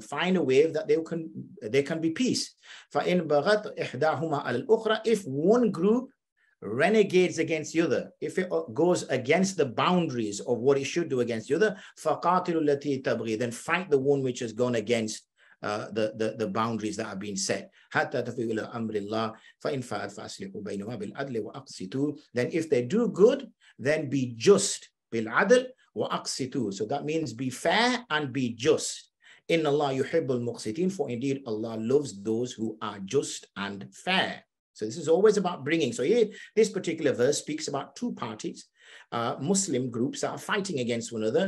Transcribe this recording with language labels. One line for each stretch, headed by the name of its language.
English: Find a way that there can be peace.
Arabic: فَإِنْ بَغَتْ إِحْدَاهُمَا عَلَى الْأُخْرَى,
English: if one group renegades against the other, if it goes against the boundaries of what it should do against the other,
Arabic: فَقَاتِلُوا الَّتِي تَبْغِي,
English: then fight the one which has gone against the boundaries that have been set.
Arabic: حَتَّى تَفِيءَ إِلَىٰ أَمْرِ اللَّهِ فَإِنْ فَعَلْ فَأَصْلِحُوا بَيْنَهُمَا بِالْعَدْلِ وَأَقْسِطُوا,
English: then if they do good, then be just.
Arabic: بِالْعَدْلِ وَأَقْسِطُوا,
English: so that means be fair and be just.
Arabic: إِنَّ اللَّهَ يُحِبُّ الْمُقْسِطِينَ,
English: for indeed Allah loves those who are just and fair. So this is always about bringing. So here, this particular verse speaks about two parties, Muslim groups that are fighting against one another.